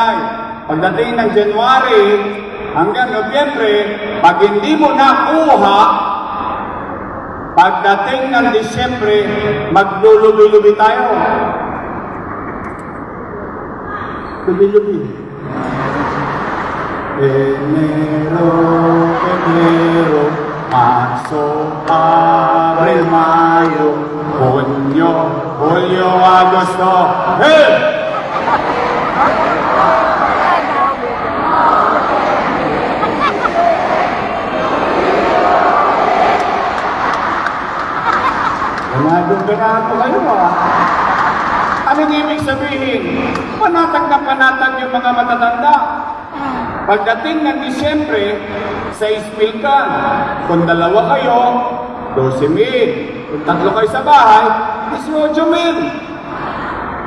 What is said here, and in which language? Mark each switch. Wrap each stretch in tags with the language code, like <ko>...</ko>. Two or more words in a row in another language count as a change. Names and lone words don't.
<tl>Pagdating ng January hanggang Nobyembre, pag hindi mo nakuha, pagdating ng Disyembre, maglulubi-lubi tayo. Lubi-lubi.</tl> <es>Enero, Febrero, Marzo, Abril, Mayo, Junio, Julio, Agosto.</es> <tl>Hey! Ganado kayo Anong ibig sabihin? Panatag yung mga matatanda. Pagdating ng Disyembre, 6,000 ka. Kung dalawa kayo, 12,000. Kung tatlo kayo sa bahay, 18,000.</tl>